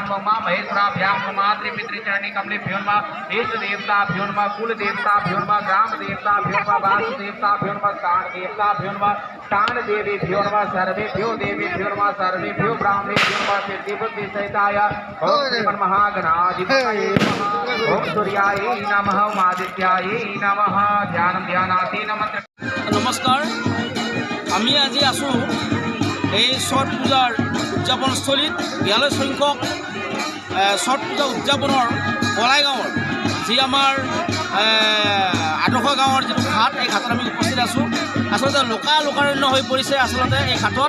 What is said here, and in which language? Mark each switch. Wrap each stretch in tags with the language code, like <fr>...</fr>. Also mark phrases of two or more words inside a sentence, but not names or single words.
<sa>नमः महेश्वराभ्यां नमः मातृपितृचरणी कमलेभ्यो नमः इष्ट देवताभ्यो नमः कुल देवताभ्यो नमः ग्राम देवताभ्यो नमः वासु देवताभ्यो नमः स्थान देवताभ्यो नमः स्थान देवीभ्यो नमः सर्वेभ्यो देवीभ्यो नमः सर्वेभ्यो ब्राह्मणेभ्यो नमः सिद्धि बुद्धि सहिताय ओम श्रीमन्महागणाधिपतये नमः ओम सूर्याय नमः ओम आदित्याय नमः ध्यानं ध्यानाति नमः।</sa> <as>नमस्कार, আমি আজি আছোঁ এই ছট পূজাৰ উদযাপনস্থলীত 42 সংখ্যক ছট পূজা উদযাপনৰ বলাই গাঁৱৰ যি আমাৰ আদৰ্শ গাঁৱৰ যিটো ঘাট, এই ঘাটত আমি উপস্থিত আছোঁ। আচলতে লোকাৰণ্য হৈ পৰিছে আচলতে এই ঘাটত।</as>